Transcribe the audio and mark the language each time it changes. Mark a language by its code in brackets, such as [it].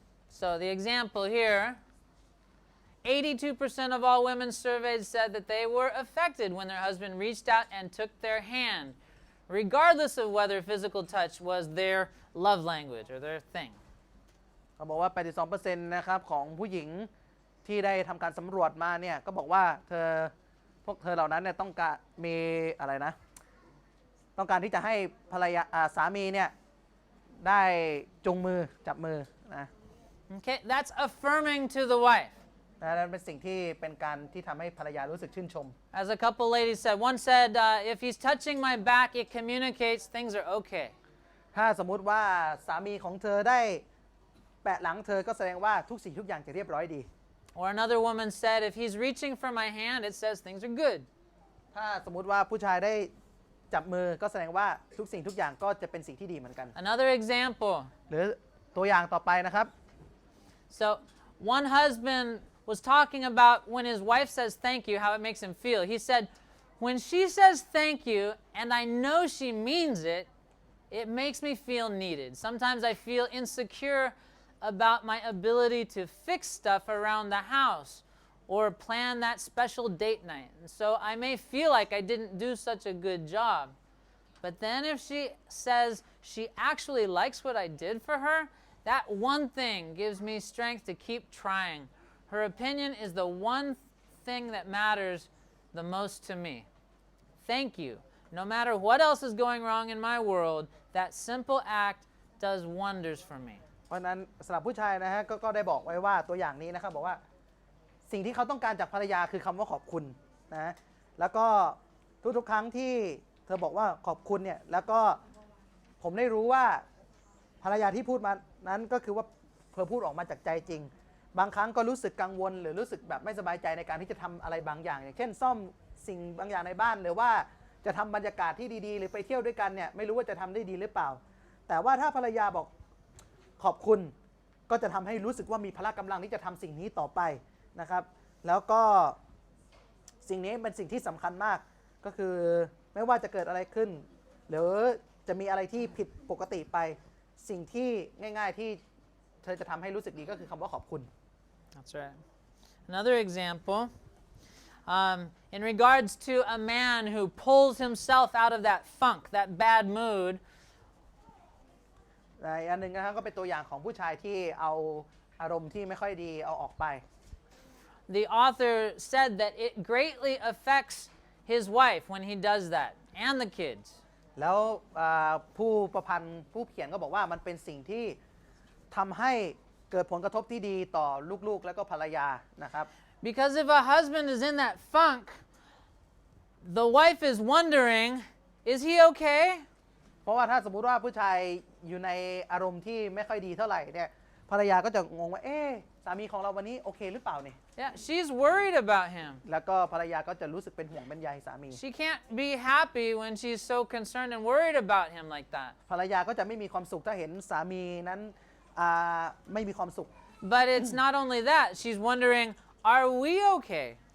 [en] So the example here, 82% of all women surveyed said that they were affected when their husband reached out and took their hand, regardless of whether physical touch was their love language or their thing. [th] เขาบอกว่า 82% นะครับของผู้หญิงที่ได้ทำการสำรวจมาเนี่ยก็บอกว่าพวกเธอเหล่านั้นเนี่ยต้องการมีอะไรนะต้องการที่จะให้ภรรยาสามีเนี่ยได้จุงมือจับมือนะ [en] Okay, that's affirming to the wife. [th] นั่นเป็นสิ่งที่เป็นการที่ทำให้ภรรยารู้สึกชื่นชม [en] As a couple ladies said, one said, if he's touching my back, it communicates things are okay. [th] ถ้าสมมุติว่าสามีของเธอได้แปะหลังเธอก็แสดงว่าทุกสิ่งทุกอย่างจะเรียบร้อยดี [en] Or another woman said, if he's reaching for my hand, it says things are good. [th] ถ้าสมมุติว่าผู้ชายได้จับมือก็แสดงว่าทุกสิ่งทุกอย่างก็จะเป็นสิ่งที่ดีเหมือนกัน [en] Another example. [th] หรือ ตัวอย่างต่อไปนะครับ [en] So one husband was talking about when his wife says thank you, how it makes him feel. He said, when she says thank you and I know she means it, it makes me feel needed. Sometimes I feel insecure about my ability to fix stuff around the house or plan that special date night. And so I may feel like I didn't do such a good job. But then if she says she actually likes what I did for her, that one thing gives me strength to keep trying. Her opinion is the one thing that matters the most to me. Thank you. No matter what else is going wrong in my world, that simple act does wonders for me. [th] เพราะนั้นสำหรับผู้ชายนะฮะก็ได้บอกไว้ว่าตัวอย่างนี้นะครับบอกว่าสิ่งที่เขาต้องการจากภรรยาคือคำว่าขอบคุณนะแล้วก็ทุกๆครั้งที่เธอบอกว่าขอบคุณเนี่ยแล้วก็ ผมได้รู้ว่าภรรยาที่พูดมานั้นก็คือว่าเธอพูดออกมาจากใจจริงบางครั้งก็รู้สึกกังวลหรือรู้สึกแบบไม่สบายใจในการที่จะทำอะไรบางอย่างอย่างเช่นซ่อมสิ่งบางอย่างในบ้านหรือว่าจะทำบรรยากาศที่ดีๆหรือไปเที่ยวด้วยกันเนี่ยไม่รู้ว่าจะทำได้ดีหรือเปล่าแต่ว่าถ้าภรรยาบอกขอบคุณก็จะทำให้รู้สึกว่ามีพละกำลังที่จะทำสิ่งนี้ต่อไปนะครับแล้วก็ สิ่งนี้เป็นสิ่งที่สำคัญมากก็คือไม่ว่าจะเกิดอะไรขึ้นหรือจะมีอะไรที่ผิดปกติไปสิ่งที่ง่ายๆที่เธอจะทำให้รู้สึกดีก็คือคำว่าขอบคุณ [en] That's right. Another example, in regards to a man who pulls himself out of that funk, that bad mood. [th] อันหนึ่งนะครับก็เป็นตัวอย่างของผู้ชายที่เอาอารมณ์ที่ไม่ค่อยดีเอาออกไป [en] The author said that it greatly affects his wife when he does that and the kids. [th] แล้วผู้ประพันธ์ผู้เขียนก็บอกว่ามันเป็นสิ่งที่ทำให้เกิดผลกระทบที่ดีต่อลูกๆและก็ภรรยานะครับ [en] Because if a husband is in that funk, the wife is wondering, is he okay? [th] เพราะว่าถ้าสมมุติว่าผู้ชายอยู่ในอารมณ์ที่ไม่ค่อยดีเท่าไหร่เนี่ยภรรยาก็จะงงว่าสามีของเราวันนี้โอเคหรือเปล่าเนี่ย [en] Yeah, she's worried about him. [th] แล้วก็ภรรยาก็จะรู้สึกเป็นห่วงเป็นใยสามี [en] She can't be happy when she's so concerned and worried about him like that. [th] ภรรยาก็จะไม่มีความสุขถ้าเห็นสามีนั้นไม่มีความสุข [en] But it's not only that. She's wondering, are we okay?